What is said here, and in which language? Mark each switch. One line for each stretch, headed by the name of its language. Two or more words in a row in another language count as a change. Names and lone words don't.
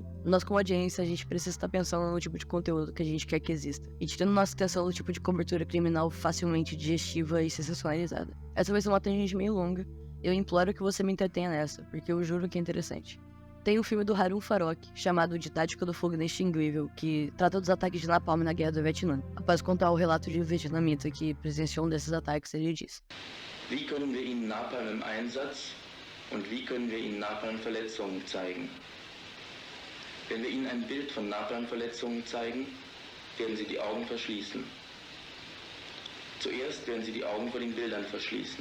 Portuguese: Nós, como audiência, a gente precisa estar pensando no tipo de conteúdo que a gente quer que exista, e tirando nossa atenção do tipo de cobertura criminal facilmente digestiva e sensacionalizada. Essa vai ser uma tangente meio longa, eu imploro que você me entretenha nessa, porque eu juro que é interessante. Tem um filme do Harun Farok, chamado De Tática do Fogo Inextinguível, que trata dos ataques de napalm na Guerra do Vietnã. Após contar o relato de um vietnamita que presenciou um desses ataques, ele diz:
German: Wie können wir Ihnen Napalm im Einsatz und wie können wir Ihnen Napalm-Verletzungen zeigen? Wenn wir Ihnen ein Bild von Napalm-Verletzungen zeigen, werden Sie die Augen verschließen. Zuerst werden Sie die Augen vor den Bildern verschließen.